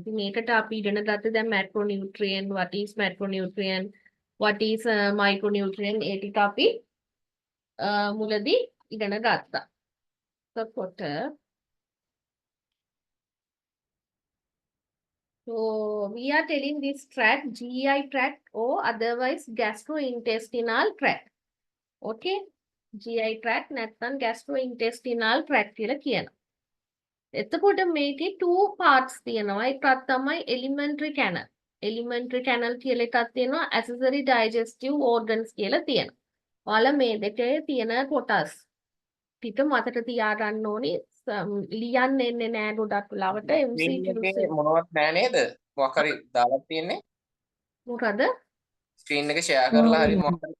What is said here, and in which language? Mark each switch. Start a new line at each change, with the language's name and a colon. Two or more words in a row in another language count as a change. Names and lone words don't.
Sinhala: ඉතින් මේකට අපි ඉගෙන ගත්ත දැන් macronutrient,
English: what is macronutrient, what is micronutrient
Sinhala: ඒ ටික අපි මුලදී ඉගෙන ගත්තා.
English: එතකොට so we are telling this tract GI tract or otherwise gastrointestinal tract. Okay? GI tract නැත්නම් gastrointestinal tract
Sinhala: කියලා කියනවා. එතකොට මේකේ
English: two parts
Sinhala: තියෙනවා. එකක් තමයි
English: elementary canal. Elementary canal
Sinhala: කියලා එකක් තියෙනවා.
English: Accessory digestive organs
Sinhala: කියලා තියෙනවා. ඔයාලා මේ දෙකේ තියෙන කොටස් ටික මතක තියාගන්න ඕනි. ලියන්න එන්නේ නෑ ගොඩක් වෙලාවට MCQs එකේ මොනවත් නෑ නේද? මොකක් හරි දාලා තියෙන්නේ. මොකද? ස්ක්‍රීන් එක ෂෙයා කරලා හරි මොකක් හරි